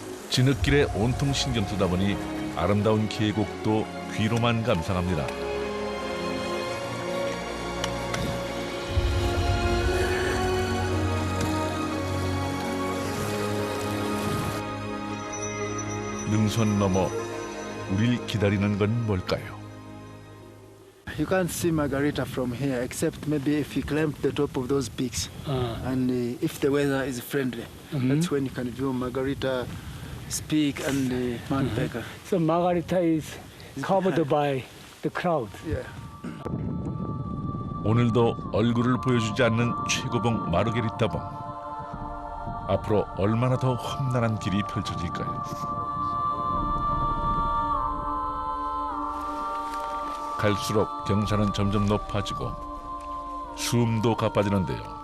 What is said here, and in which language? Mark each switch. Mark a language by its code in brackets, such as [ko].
[ko] 진흙길에 온통 신경 쓰다 보니 아름다운 계곡도 귀로만 감상합니다. 능선 너머 우릴 기다리는 건 뭘까요? [en] You can't see Margarita from here, except maybe if you climb the top of those peaks, and if the weather is friendly, that's when you can view Margarita Peak and Mount Baker. So Margarita is covered by the cloud. Yeah. [ko] 오늘도 얼굴을 보여주지 않는 최고봉 마르게리타봉. 앞으로 얼마나 더 험난한 길이 펼쳐질까요? 갈수록 경사는 점점 높아지고 숨도 가빠지는데요.